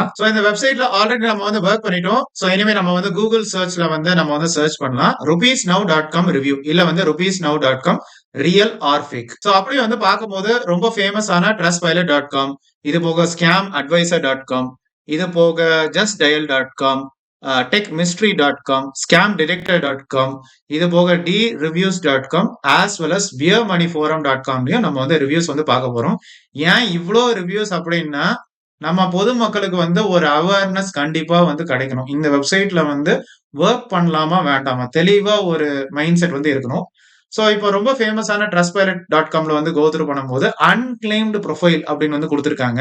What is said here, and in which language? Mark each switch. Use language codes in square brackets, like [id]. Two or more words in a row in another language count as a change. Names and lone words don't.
[ta] சோ இந்த வெப்சைட்ல ஆல்ரெடி நம்ம வந்து வொர்க் பண்ணிட்டோம். சோ இனிமே நம்ம வந்து கூகுள் சர்ச்ல வந்து நம்ம வந்து சர்ச் பண்ணலாம். rupeesnow.com ரிவ்யூ இல்ல வந்து rupeesnow.com [en] real or fake. [ta] சோ அப்படி வந்து பார்க்கும்போது ரொம்ப ஃபேமஸான trustpilot.com, இது போக scamadvisor.com, இது போக justdial.com, techmystery.com, scamdetector.com, இது போக dreviews.com [en] as well as [ta] beermoneyforum.com நம்ம வந்து ரிவ்யூஸ் வந்து பார்க்க போறோம். ஏன் இவ்ளோ ரிவ்யூஸ் அப்படின்னா, நம்ம பொதுமக்களுக்கு வந்து ஒரு அவேர்னஸ் கண்டிப்பா வந்து கிடைக்கணும். இந்த வெப்சைட்ல வந்து வொர்க் பண்ணலாமா வேண்டாமா? தெளிவா ஒரு [en] mind set [ta] வந்து இருக்கணும். சோ இப்போ ரொம்ப ஃபேமஸான trustpilot.comல வந்து [en] go through [ta] பண்ணும்போது [en] unclaimed profile [ta] அப்படின்னு வந்து குடுத்துருக்காங்க.